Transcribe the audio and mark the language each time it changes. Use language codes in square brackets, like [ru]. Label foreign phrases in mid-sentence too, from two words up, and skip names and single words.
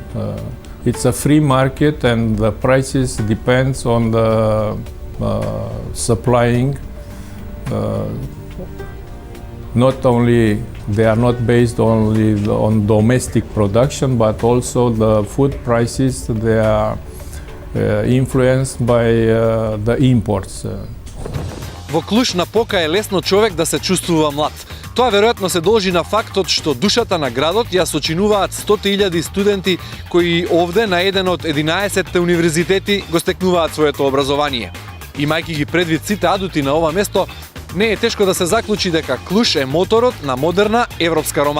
[en] It's a free market, and the prices depends on the supplying. Not only they are not based only on domestic production, but also the food prices, they are influenced by the imports. [mk] Во Клуж-Напока е лесно човек да се чувствува млад. Тоа веројатно се должи на фактот што душата на градот ја сочинуваат 100.000 студенти кои овде на еден од 11 универзитети го стекнуваат своето образование. Имајќи ги предвид сите адути на ова место, не е тешко да се заклучи дека Клуж е моторот на модерна европска Романија.